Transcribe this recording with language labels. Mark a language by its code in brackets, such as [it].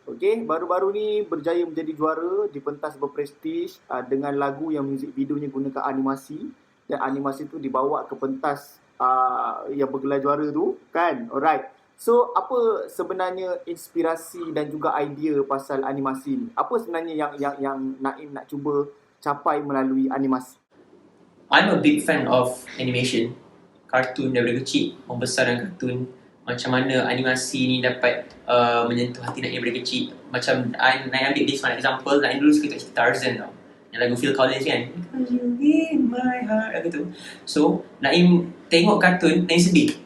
[ms] Okey, baru-baru ni berjaya menjadi juara di pentas berprestij dengan lagu yang muzik videonya gunakan animasi, dan animasi tu dibawa ke pentas yang bergelar juara tu kan. Alright. So, apa sebenarnya inspirasi dan juga idea pasal animasi ni? Apa sebenarnya yang Naim nak cuba capai melalui animasi? [en] I'm a big fan of animation. [ms] Kartun daripada kecil, membesar dengan kartun. Macam mana animasi ni dapat menyentuh hati Naim daripada kecil. Macam, Naim ambil [en] this one example, [ms] Naim dulu suka cerita Tarzan tau. Yang lagu Phil Collins kan. [en] Because you in my heart, [ms] lagu tu. So, Naim tengok kartun, Naim sedih.